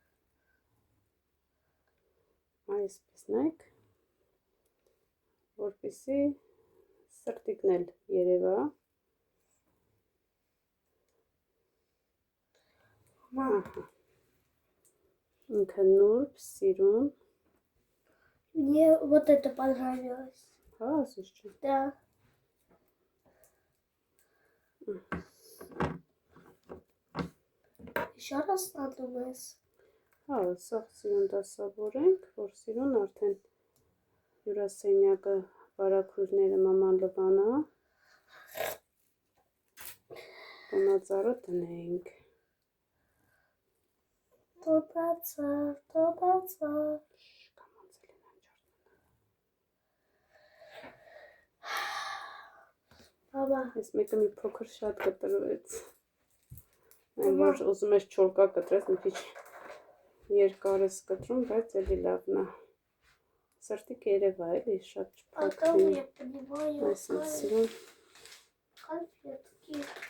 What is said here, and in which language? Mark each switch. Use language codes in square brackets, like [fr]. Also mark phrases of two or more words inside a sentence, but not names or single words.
[hy] Այսպես նայեք, որպեսզի սրտիկն էլ երևա։ Ահա։ Ինքը նուրբ, սիրուն։ [ru] Мне вот это понравилось. [hy] Հա, ասես չէ։ [ru] Да. Еще раз надумаешь. [hy] Հա, սաղ սիրուն դասավորենք, որ սիրուն արդեն հյուրասենյակը վարակույրները մաման լվանա, տոնածառը տնենք։ Տոնածառ։ Մամա, Ես մեկը մի փոքր շատ կտրվեց։ Այն որ ուզում ես չորկա կտրես, մի քիչ երկար ես կտրում, բայց էլի լավն է։ Սրտիկ երևա էլի շատ չփակ потом լինի։ [ru] я понимаю [hy] Այսինքն սիրուն конфетки.